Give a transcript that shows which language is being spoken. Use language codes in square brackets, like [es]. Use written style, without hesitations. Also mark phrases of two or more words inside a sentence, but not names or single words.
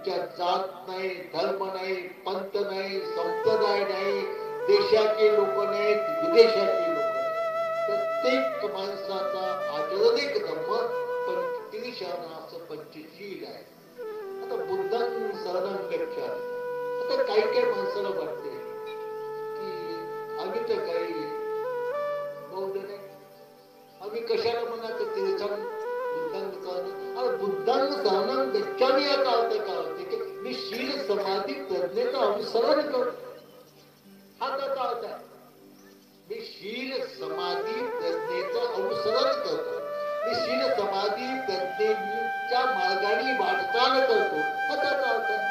[mr] त्याच्यात जात नाही, धर्म नाही, पंथ नाही, संप्रदाय नाही, देशाचे लोक नाहीत, विदेशाचे लोक नाहीत. प्रत्येक माणसाचा आचरणिक धर्म त्रिशरणाचं पंचशील आहे. आता [pi] बुद्धांनी शरणं गच्छामि. [mr] आता काही काही माणसाला वाटते की आम्ही तर काही बौद्ध नाही, आम्ही कशाला म्हणायचं [pi] बुद्धांनी शरणं गच्छामि [mr] याचा अर्थ काय होते की मी शील समाधी प्रज्ञेचं अनुसरण करतो, हा त्याचा अर्थ आहे. मी शील समाधी प्रज्ञेचं अनुसरण करतो, मी शील समाधी प्रज्ञेच्या मार्गाने वाटचाल करतो, हा त्याचा अर्थ आहे.